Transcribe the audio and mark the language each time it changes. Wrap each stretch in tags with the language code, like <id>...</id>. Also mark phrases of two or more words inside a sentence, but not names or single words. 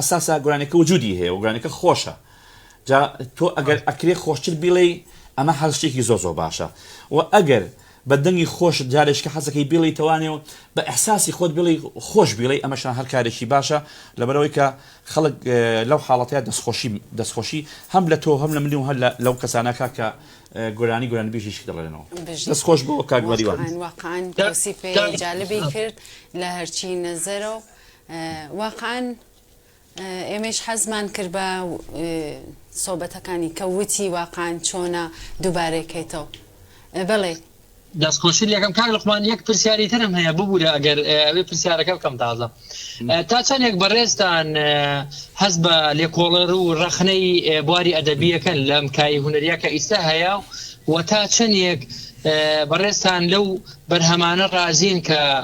<ckb>ئەساسا گۆرانەکە وجودی هەیە و گۆرانەکە خۆشە جا تۆ ئەگەر ئەکرێ خۆشتر بیڵێ ئەمە هەڵشتێکی زۆر باشە و ئەگەر بە دەنگی خۆش جارێککە حەزەکەی بیڵی توانێ و بە ئەحساسی خۆت بڵێ خۆش بیڵێ ئەمەشان هەر کارێکی باشە لەبەرەوەی کە خەڵک لەو حاڵەتەیە دەستخۆشی هەم لە تۆ هەم لە منی و هەر لەو کەسانەکە کە گۆرانی بێژیش دەڵێنەوە دەست خۆش بۆ کاگوەریوان واقعا توصیفی جالبی کرد لە هەرچی نەزەرە و واقعا ئێمەش حەزمان کرد بە سۆبەتەکانی کە وتی واقعا چۆنە دووبارەکەیتەوە بڵێ دەستخۆشی لەکەم کار لەخمان یەک پرسیاری ترم هەیە ببوورە ئەگەر ئەوێ پرسیارەکە بکەم تازە تا چەندێک بەڕێستان هەز بە لێکۆڵەر و ڕەخنەی بواری ئەدەبیەکەن لەم کای هونەریەکە ئیستا هەیە و تا چەندێک بەڕێستان لەو بەرهەمانە ڕازین کە</ckb>